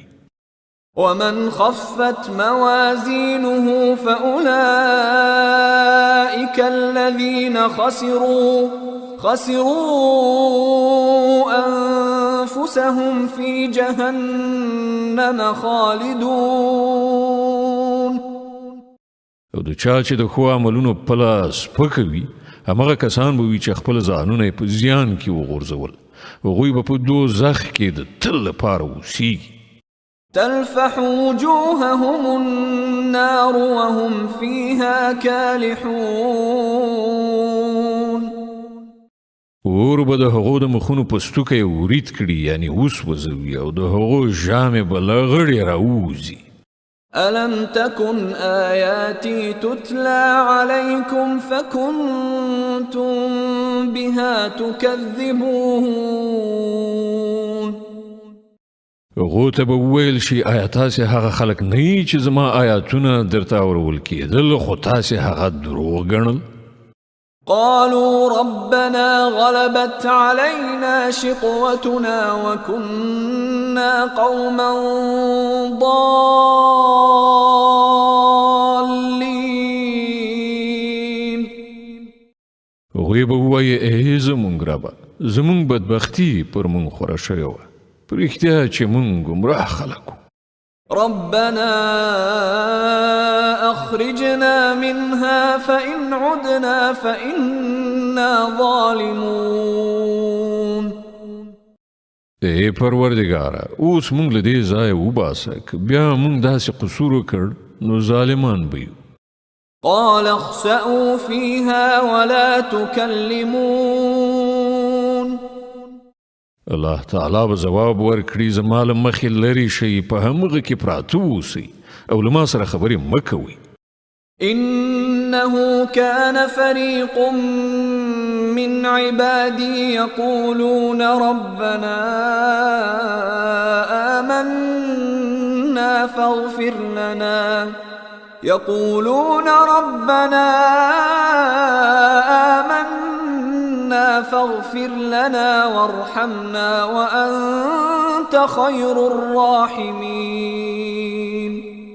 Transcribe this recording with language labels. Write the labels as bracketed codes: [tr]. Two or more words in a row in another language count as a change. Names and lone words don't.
[ar] ومن خفت موازينه فأولئك الذين خسروا أنفسهم في جهنم خالدون. [ps] او د چا چې د ښو عملونو پله سپکه وي همغه کسان به وي چې خپل ځانونه یې په زیان کې وغورځول هغوی به په دوزخ کې د تل لپاره اوسیږي. [ar] تلفح وجوههم النار وهم فيها كالحون. [ps] اور به د هغو د مخونو په ستوکه یې ورید کړي یعنی وسوځوي او د هغو ژامې به له غړې راووځي. [ar] ألم تكن آياتي تتلى عليكم فكنتم بها تكذبون. [ps] هغو ته به وویل شي آیا تاسې هغه خلک نه یي چې زما آیاتونه درته اورول کېدل خو تاسې هغه دروغ ګڼل. [ar] قالوا ربنا غلبت علينا شقوتنا وكنا قوما ضالين. [ps] هغوی به ووایي ای زمونږ ربه زمونږ بدبختي پر مونږ خوره شوې وه په رښتیا چې مونږ ګمراه خلک وو. [ar] ربنا أخرجنا منها فإن عدنا فإنا ظالمون. [ps] ای پروردگاره اوس مونږ له دې ځایه وباسه که بیا مونږ داسې قصور وکړ نو ظالمان به یو. [ar] قال اخسأوا فيها ولا تكلمون. [ps] الله تعالی به ځواب ورکړي زما له مخې لرې شئ په همغه کې پراته اوسئ او له ما سره خبرې مه کوئ. [ar] إنه كان فريق من عبادي يقولون ربنا آمنا فاغفر لنا وارحمنا وأنت خير الراحمين.